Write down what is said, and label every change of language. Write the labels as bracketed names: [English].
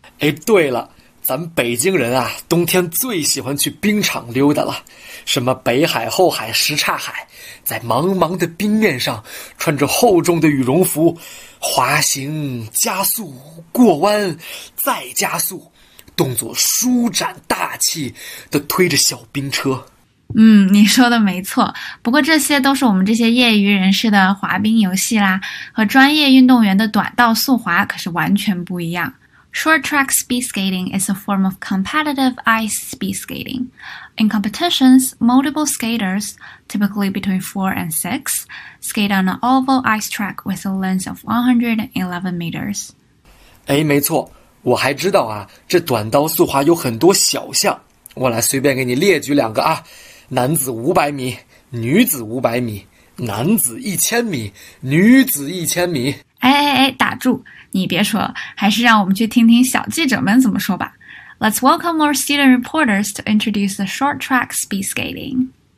[Chinese] 哎，对了，咱们北京人啊，冬天最喜欢去冰场溜达了，什么北海、后海、什刹海，在茫茫的冰面上穿着厚重的羽绒服滑行，加速过弯再加速，动作舒展大气的推着小冰车。嗯，你说的没错，不过这些都是我们这些业余人士的滑冰游戏啦，和专业运动员的短道速滑可是完全不一样。 [English] Short track speed skating is a form of competitive ice speed skating. In competitions, multiple skaters, typically between 4 and 6, skate on an oval ice track with a length of 111 meters. [Chinese] 哎，没错，我还知道啊，这短道速滑有很多小项，我来随便给你列举两个啊，男子500米，女子500米，男子1000米，女子1000米。哎哎哎，打住，你别说，还是让我们去听听小记者们怎么说吧。 [English] Let's welcome our student reporters to introduce the short track speed skating.